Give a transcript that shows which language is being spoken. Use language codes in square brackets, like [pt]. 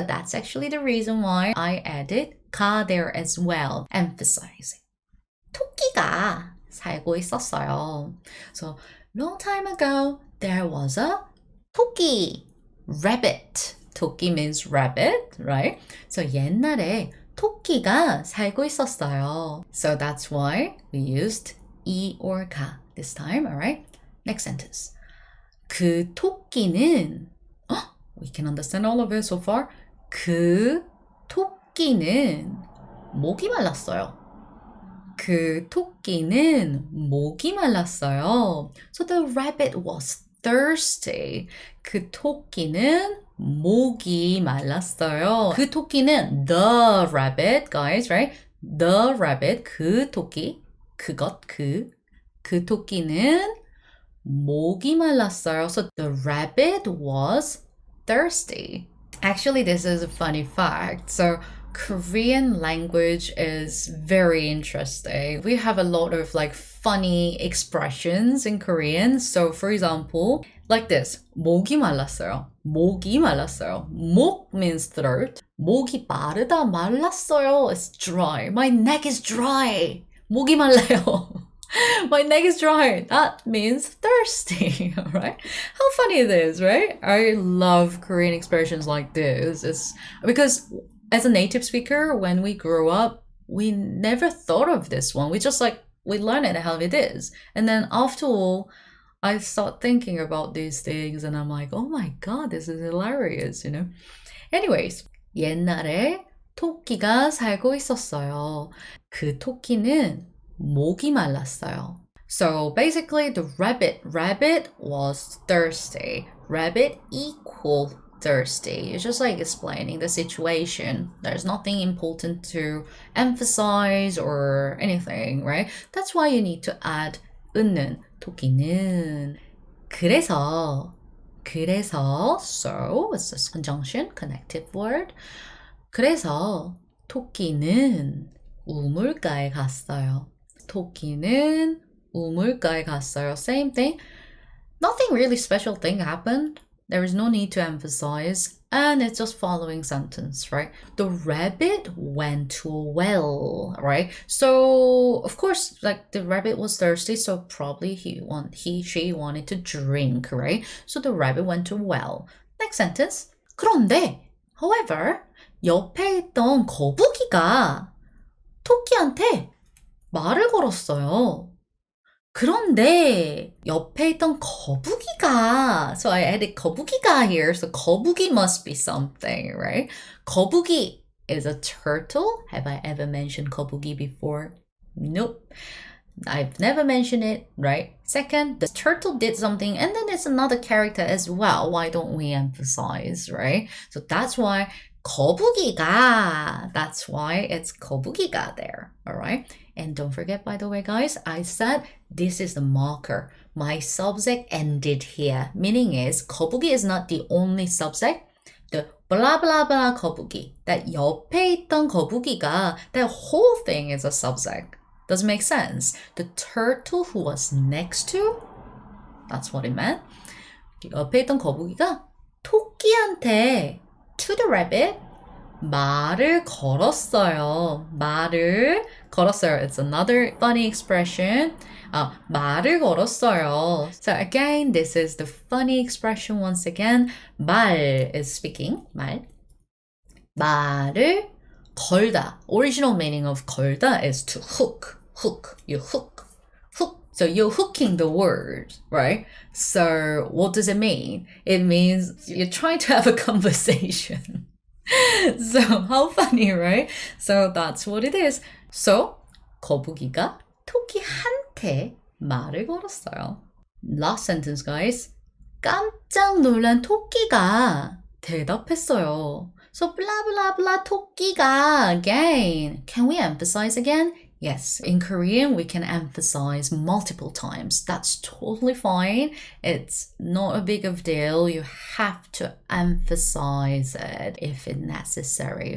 [en] That's actually the reason why I added 가 there as well, emphasizing. [ko] 토끼가 살고 있었어요. [en] So, long time ago, there was a 토끼, rabbit. 토끼 means rabbit, right? [ko] So 옛날에 토끼가 살고 있었어요. [en] So that's why we used 이 or 가 this time, alright? Next sentence. [ko] 그 토끼는, [en] we can understand all of it so far. [ko] 그 토끼는 목이 말랐어요. 그 토끼는 목이 말랐어요. [en] So the rabbit was thirsty. [ko] 그 토끼는 목이 말랐어요. 그 토끼는 [en] the rabbit, guys, right? The rabbit, [ko] 그 토끼, 그 토끼는 목이 말랐어요. [en] So the rabbit was thirsty. Actually, this is a funny fact. So Korean language is very interesting. We have a lot of like funny expressions in Korean. So for example, like this. [ko] 목이 말랐어요. 목이 말랐어요. 목 [en] means throat. [ko] 목이 마르다 말랐어요. [en] It's dry. My neck is dry. [ko] 목이 말라요. [en] My neck is dry. That means thirsty, right? How funny it is, right? I love Korean expressions like this. It's because as a native speaker, when we grow up, we never thought of this one. We just like, we learn it how it is. And then after all, I start thinking about these things and I'm like, oh my God, this is hilarious, you know? [ko] Anyways, 옛날에 토끼가 살고 있었어요. 그 토끼는 목이 말랐어요. [en] So basically the rabbit was thirsty. Rabbit equal thirsty. It's just like explaining the situation. There's nothing important to emphasize or anything, right? That's why you need to add 은는, 토끼는. [ko] 그래서, [en] so it's a conjunction, connective word. [ko] 그래서 토끼는 우물가에 갔어요. 토끼는 우물가에 갔어요. [en] Same thing. Nothing really special thing happened. There is no need to emphasize. And it's just following sentence, right? The rabbit went to a well, right? So, of course, like the rabbit was thirsty, so probably she wanted to drink, right? So the rabbit went to a well. Next sentence. [ko] 그런데, [en] however, [ko] 옆에 있던 거북이가 토끼한테 말을 걸었어요. 그런데 옆에 있던 거북이가, [en] so I added 거북이가 here, so 거북이 must be something, right? 거북이 is a turtle. Have I ever mentioned 거북이 before? Nope. I've never mentioned it, right? Second, the turtle did something and then it's another character as well. Why don't we emphasize, right? So that's why 거북이가, that's why it's 거북이가 there, all right? And don't forget, by the way, guys, I said this is the marker. My subject ended here. Meaning is, 거북이 is not the only subject. The blah, blah, blah 거북이. That [ko] 옆에 있던 거북이가, [en] that whole thing is a subject. Does it make sense? The turtle who was next to, that's what it meant. [ko] 옆에 있던 거북이가 토끼한테, [en] to the rabbit, [ko] 말을 걸었어요. 말을 걸었어요. [en] It's another funny expression. [ko] 말을 걸었어요. [en] So again, this is the funny expression once again. 말 is speaking. 말. [ko] 말을 걸다. [en] Original meaning of 걸다 is to hook. Hook. You hook. Hook. So you're hooking the word, right? So what does it mean? It means you're trying to have a conversation. So how funny, right? So that's what it is. So [ko] 거북이가 토끼한테 말을 걸었어요. [en] Last sentence, guys. [ko] 깜짝 놀란 토끼가 대답했어요. [en] So blah blah blah 토끼가 again. Can we emphasize again? Yes, in Korean, we can emphasize multiple times. That's totally fine. It's not a big of deal. You have to emphasize it if it's necessary.